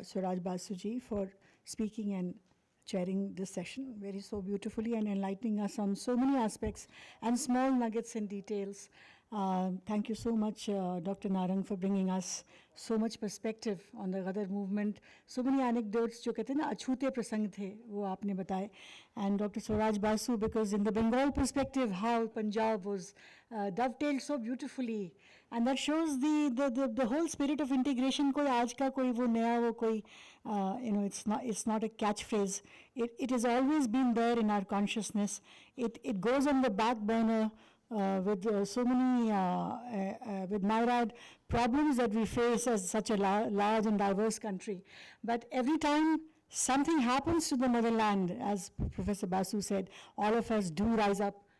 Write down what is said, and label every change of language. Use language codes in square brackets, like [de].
[en] Swaraj Basuji, for speaking and chairing this session very so beautifully and enlightening us on so many aspects and small nuggets and details. Thank you so much, Dr. Narang, for bringing us so much perspective on the Ghadar movement. So many anecdotes [hi] जो कहते हैं ना अछूते प्रसंग थे वो आपने बताए. [en] And Dr. Swaraj Basu, because in the Bengal perspective, how Punjab was dovetailed so beautifully, and that shows the whole spirit of integration. [hi] कोई आज का कोई वो नया वो कोई [en] it's not a catchphrase. It has always been there in our consciousness. It goes on the back burner. With so many, with myriad problems that we face as such a large and diverse country. But every time something happens to the motherland, as Professor Basu said, all of us do rise up